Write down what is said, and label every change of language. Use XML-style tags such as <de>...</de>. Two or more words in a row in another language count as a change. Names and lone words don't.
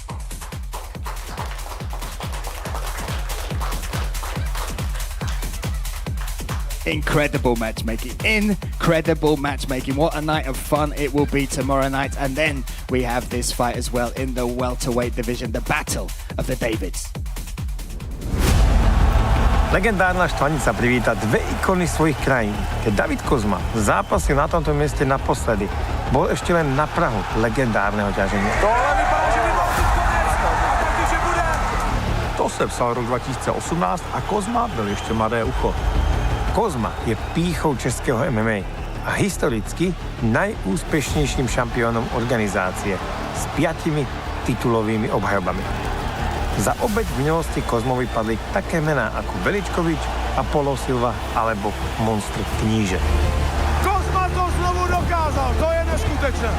<en>Incredible matchmaking. Incredible matchmaking. What a night of fun it will be tomorrow night. And then we have this fight as well in the welterweight division, the Battle of the Davids.</en> <sk>Legendárna Štvanica privíta 2 ikony svojich krajín. Keď David Kozma zápasil na tomto mieste naposledy, bol ešte len na prahu legendárneho ťaženia.</sk> <cs>To se psal rok 2018 a Kozma byl ještě mladé ucho.</cs> <sk>Kozma je pýchou českého MMA a historicky najúspešnejším šampiónom organizácie s 5 titulovými obhajobami. Za obeť v minulosti Kozmovi padli také mená ako Veličkovič, Apollo Silva alebo Monstr Kníže.</sk> <cs>Kozma to znovu dokázal, to je neskutečné.</cs>